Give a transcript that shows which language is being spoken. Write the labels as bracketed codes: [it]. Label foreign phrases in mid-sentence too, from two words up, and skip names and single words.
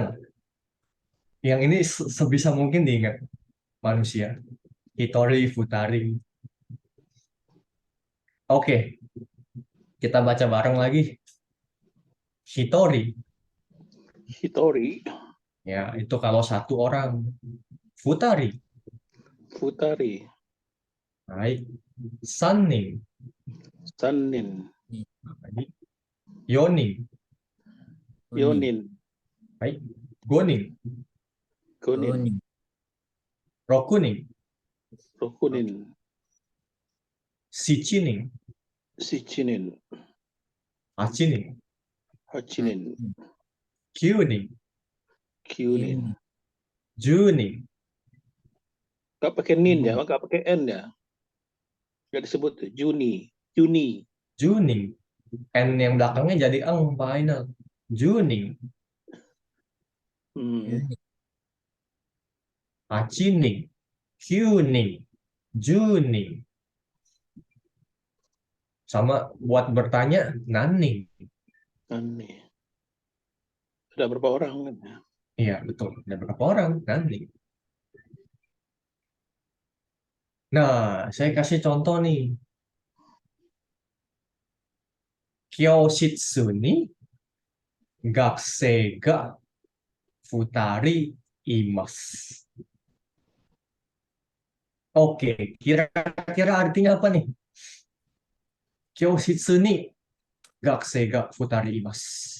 [id] Yang ini sebisa mungkin diingat manusia. [ja] 一人、二人. [id] Oke, kita baca bareng lagi. Hitori. Hitori. Ya, itu kalau satu orang. Futari. Futari. Baik. Sannin. Sanin. Yonin. Yonin. Baik. Gonin. Gonin. Rokunin. Rokunin. Shichinin. Sichinin. Hachinin. Hachinin. Kyunin. Kyunin. Junin. Gak pakai nin ya, gak pakai n ya. Gak disebut tuh. Juni. Juni. Juning. N yang belakangnya jadi eng final. [ja] 十人。八人. 九人。十人. [id] Sama buat bertanya, naning. Aneh. Ada berapa orang kan? Iya, betul. Ada berapa orang? Naning. Nah, saya kasih contoh nih. [ja] 教室に学生が二人います. [id] Oke, kira-kira artinya apa nih? [ja] 教室に学生が二人います.